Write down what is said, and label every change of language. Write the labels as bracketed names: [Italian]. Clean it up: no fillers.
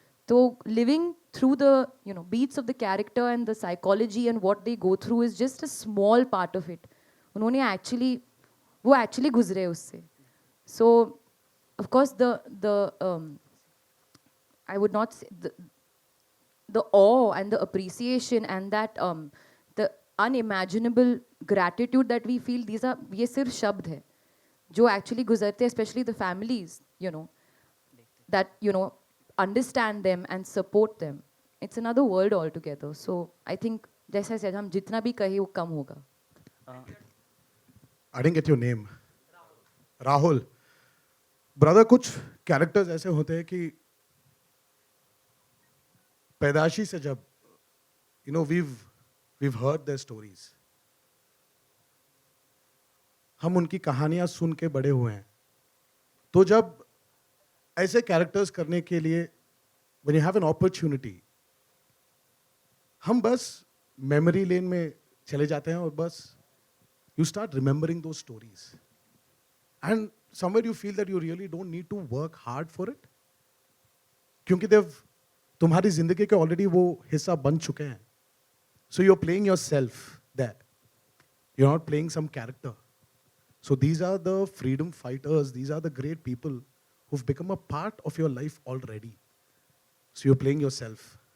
[English] So living through the, you know, beats of the character and the psychology and what they go through is just a small part of it. [Hindi] उन्होंने वो [English] actually [Hindi] गुजरे उससे. [English] So of course I would not say the awe and the appreciation and that the unimaginable gratitude that we feel, [Hindi] ये सिर्फ शब्द है जो actually गुजरते, [English] especially the families, you know, that, you know, understand them and support them. It's another world altogether. So I think, [Hindi] जैसे [English] said, [Hindi] हम जितना भी कहे वो कम होगा. [English] I didn't get your name. Rahul. Brother, [Hindi] कुछ characters ऐसे होते हैं कि पैदाशी से जब, [English] you know, we've heard their stories. [Hindi] हम उनकी कहानियां सुन के बड़े हुए हैं. तो जब ऐसे कैरेक्टर्स करने के लिए [English] when you have an opportunity, [Hindi] हम बस मेमोरी लेन में चले जाते हैं और बस [English] you start remembering those stories. And somewhere you feel that you really don't need to work hard for it. [Hindi] क्योंकि तुम्हारी जिंदगी के ऑलरेडी वो हिस्सा बन चुके हैं. [English] So you're playing yourself there. You're not playing some character. So these are the freedom fighters, these are the great people who've become a part of your life already. So you're playing yourself.